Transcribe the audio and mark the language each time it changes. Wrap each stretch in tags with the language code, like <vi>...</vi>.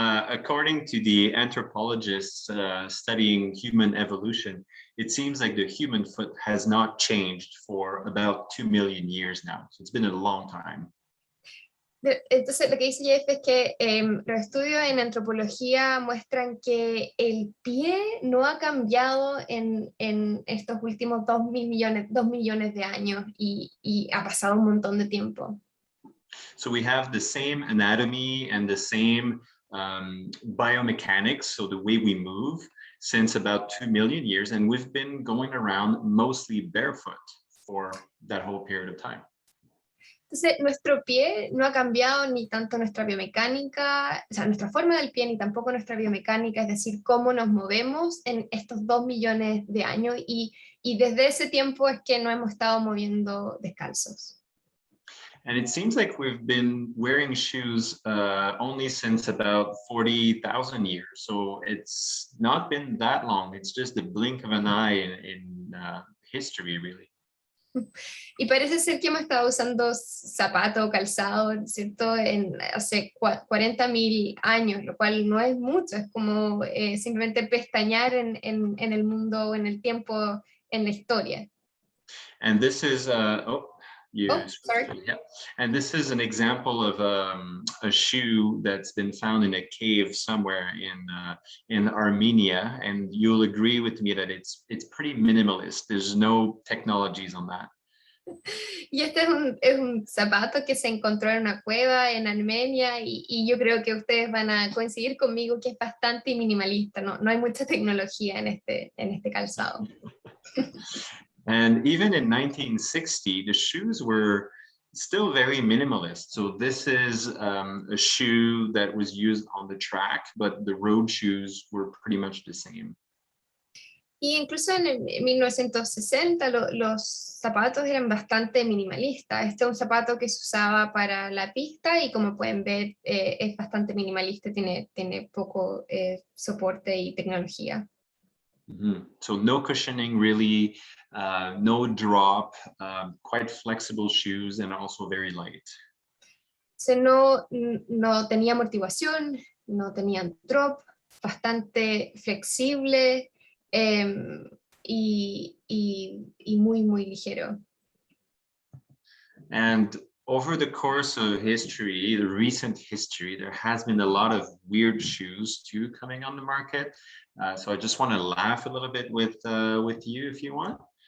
<en>According to the anthropologists studying human evolution, it seems like the human foot has not changed for about 2 million years now. So it's been a long time.</en> <es>Entonces lo que dice Jeff es que los estudios en antropología muestran que el pie no ha cambiado en estos últimos 2 millones de años y ha pasado un montón de tiempo.</es> <en>So we have the same anatomy and the same biomechanics, so the way we move, since about 2 million years, and we've been going around mostly barefoot for that whole period of time.</en> <es>Entonces, nuestro pie no ha cambiado ni tanto nuestra biomecánica, o sea, nuestra forma del pie, ni tampoco nuestra biomecánica, es decir, cómo nos movemos en estos 2 millones de años, y desde ese tiempo es que no hemos estado moviendo descalzos.</es> <en>And it seems like we've been wearing shoes only since about 40,000 years. So it's not been that long. It's just the blink of an eye in history, really.</en> <es>Y parece ser que hemos estado usando zapato o calzado, ¿cierto? Hace 40.000 años, lo cual no es mucho, es como simplemente pestañear en el mundo, en el tiempo, en la historia.</es> <en>And this is, Sorry. yeah. And this is an example of a shoe that's been found in a cave somewhere in Armenia. And you'll agree with me that it's pretty minimalist. There's no technologies on that.</en> <es>Y este es un zapato que se encontró en una cueva en Armenia, y yo creo que ustedes van a coincidir conmigo que es bastante minimalista, no hay mucha tecnología en este calzado.</es> <en>And even in 1960, the shoes were still very minimalist. So this is a shoe that was used on the track, but the road shoes were pretty much the same.</en> <es>Y incluso en 1960 los zapatos eran bastante minimalistas. Este es un zapato que se usaba para la pista y, como pueden ver, es bastante minimalista, tiene poco soporte y tecnología. Mm-hmm.</es> <en>So no cushioning really, no drop, quite flexible shoes, and also very light.</en> <es>No tenía amortiguación, no tenían drop, bastante flexible, y muy, muy ligero.</es> <en>And over the course of history, the recent history, there has been a lot of weird shoes too coming on the market. So I just want to laugh a little bit with you if you want.</en>